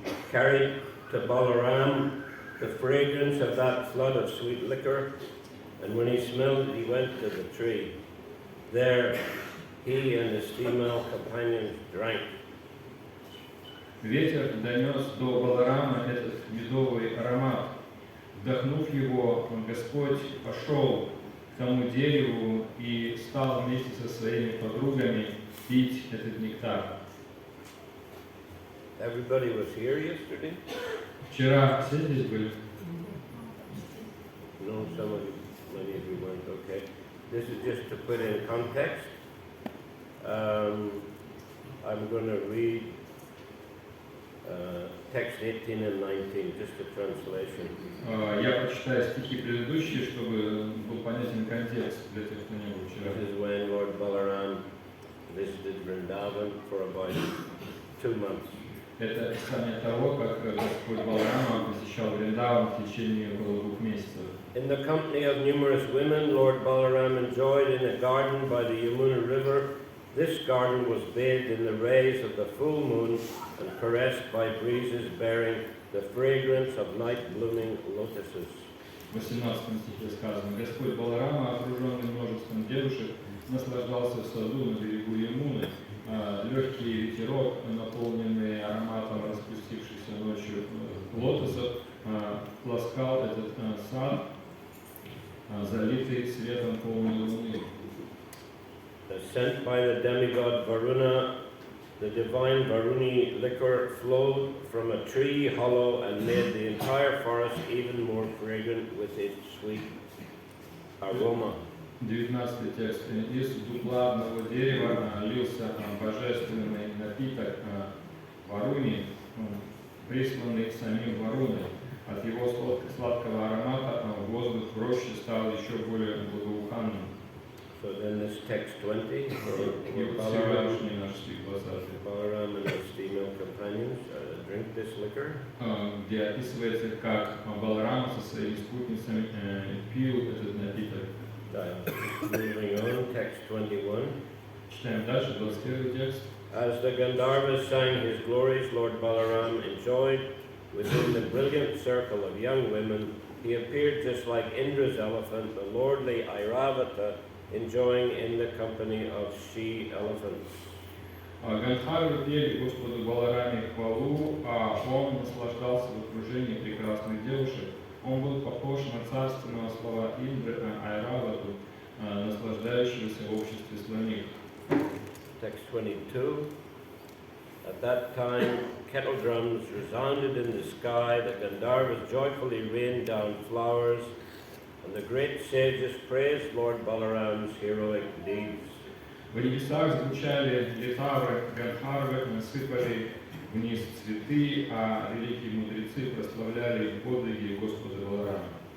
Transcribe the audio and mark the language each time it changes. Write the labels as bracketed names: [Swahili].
[English] carried to Balaram the fragrance of that flood of sweet liquor, and when he smelled it, he went to the tree. There he and his female companions drank. [Russian] Ветер донес до Баларама этот медовый аромат. Вдохнув его, Господь пошел к тому дереву и стал вместе со своими подругами пить этот нектар. [English] Everybody was here yesterday? [Russian] Вчера все здесь были? [English] No, many of you weren't. Okay. This is just to put in context. I'm going to read text 18 and 19, just a translation. [Russian] Я прочитаю стихи предыдущие, чтобы был понятен контекст для тех, кто не был вчера. [English] This is when Lord Balaram visited Vrindavan for about 2 months. [Russian] Это описание того, как Господь Баларама посещал Вриндаван в течение около 2 месяцев. [English] In the company of numerous women, Lord Balaram enjoyed in a garden by the Yamuna River. This garden was bathed in the rays of the full moon and caressed by breezes bearing the fragrance of night-blooming lotuses. [Russian] В 18 стихе сказано: Господь Баларама, окруженный множеством девушек, наслаждался в саду на берегу Ямуны. Легкий ветерок, наполненный ароматом распустившихся ночью лотосов, ласкал этот сад, залитый светом полной луны. [English] Sent by the demigod Varuna, the divine Varuni liquor flowed from a tree hollow and made the entire forest even more fragrant with its sweet aroma. [Russian] 19 текст. Из дупла одного дерева лился божественный напиток Варуни, присланный самим Варуной. От его сладкого аромата воздух в роще стал еще более благоуханным. [English] So then this text 20, Balaram and his female companions drink this liquor. [Russian] Где описывается, как Баларам со своими спутницами пил этот напиток. [English] Moving on, text 21. [Russian] Читаем дальше, 21 текст. [English] As the Gandharvas sang his glories, Lord Balaram enjoyed within the brilliant circle of young women. He appeared just like Indra's elephant, the lordly Airavata, enjoying in the company of she-elephants. [Russian] Гандхарвы пели Господу Балараме хвалу, а он наслаждался в окружении прекрасных девушек. Он был похож на царственного слова Индры Айравату, наслаждающегося в обществе слоних. [English] Text 22. At that time, kettle drums resounded in the sky, the Gandharvas joyfully rained down flowers, and the great sages praised Lord Balaram's heroic deeds. [Russian] В небесах звучали литавры, Гандхарвы насыпали вниз цветы, а великие мудрецы прославляли подвиги Господа Баларама.